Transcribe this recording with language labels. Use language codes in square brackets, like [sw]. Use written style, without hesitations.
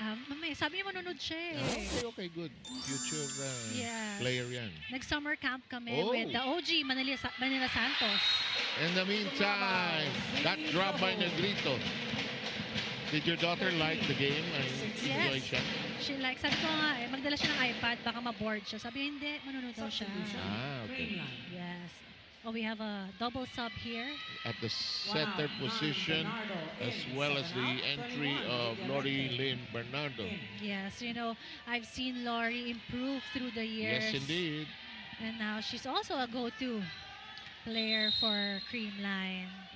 [tl] Mamay, sabi niya manunod siya eh. [en] Okay, good. Future Yes. [tl] player yan. Nag-summer camp kami Oh. [en] with the OG Manila Santos. In the meantime, that drop by Negrito. Did your daughter like the game? Enjoy Yes. [tl] siya? [en] She like, [tl] sabi ko nga eh, magdala siya ng iPad, baka ma-board siya. Sabi niya, hindi, manunod daw siya. [en] Substitution. Okay. Creamline. Yes. Oh, we have a double sub here. At the center position, as well as the entry of Lori Lynn Bernardo. Yes, you know, I've seen Lori improve through the years. Yes, indeed. And now she's also a go-to player for Creamline.